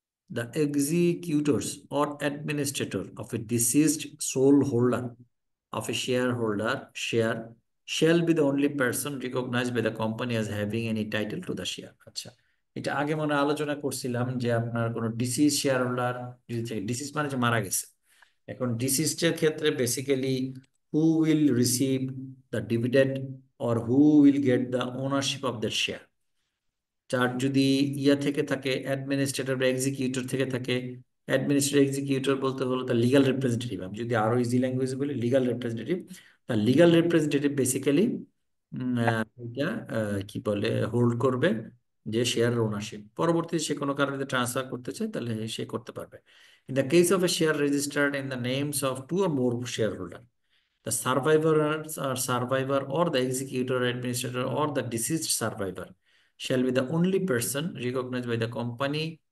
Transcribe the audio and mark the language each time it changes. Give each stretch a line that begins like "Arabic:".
English: The executors or administrator of a deceased sole holder of a shareholder share shall be the only person recognized by the company as having any title to the share.
Bangla: আচ্ছা, এটা আগে মনে হয় আলোচনা করছিলাম যে আপনার কোনো ডিসিজ শেয়ার হোল্ডার যদি থাকে, ডিসিজ মানে যে মারা গেছে, এখন ডিসিজের ক্ষেত্রে basically
English: who will receive the dividend or who will get the ownership of that share,
Bangla: যার যদি ইয়া থেকে থাকে অ্যাডমিনিস্ট্রেটর বা এক্সিকিউটর থেকে থাকে, অ্যাডমিনিস্ট্রেটর এক্সিকিউটর বলতে হলো তার লিগাল রিপ্রেজেন্টেটিভ, আমি যদি আরো ইজি ল্যাঙ্গুয়েজ বলি লিগাল রিপ্রেজেন্টেটিভ, তার লিগাল রিপ্রেজেন্টেটিভ বেসিক্যালি এটা কি বলে হোল্ড করবে যে শেয়ার ওনারশিপ, পরবর্তীতে সে কোনো কারণে ট্রান্সফার করতে চায় তাহলে সে করতে পারবে।
English: In the case of a share registered in the names of two or more share holder, the survivor or the executor, administrator, or the deceased survivor shall be the only person recognized by the company.